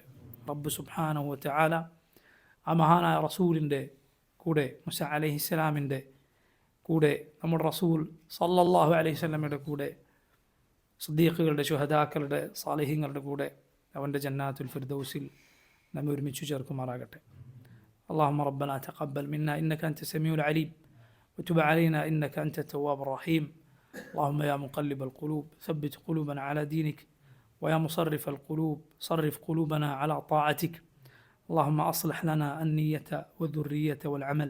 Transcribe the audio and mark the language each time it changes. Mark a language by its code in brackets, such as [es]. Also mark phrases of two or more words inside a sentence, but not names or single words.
[ml] റബ്ബ് [ar] سبحانه وتعالى [ml] ആ മഹാനായ റസൂലിൻ്റെ കൂടെ, മൂസ അലൈഹിസ്സലാമിൻ്റെ കൂടെ, നമ്മുടെ റസൂൽ [ar] صلى الله عليه وسلم [ml] കൂടെ, സിദ്ദീഖുകളുടെ, ശുഹദാക്കളുടെ, സാലിഹീങ്ങളുടെ കൂടെ അവൻ്റെ [ar] جنات الفردوس [ml] നമ്മെ ഒരുമിച്ച് ചേർക്കുമാറാകട്ടെ. [ar] اللهم ربنا تقبل منا إنك أنت السميع العليم وتب علينا إنك أنت التواب الرحيم. اللهم يا مقلب القلوب ثبت قلوبنا على دينك، ويا مصرف القلوب صرف قلوبنا على طاعتك. اللهم أصلح لنا النية والذرية والعمل.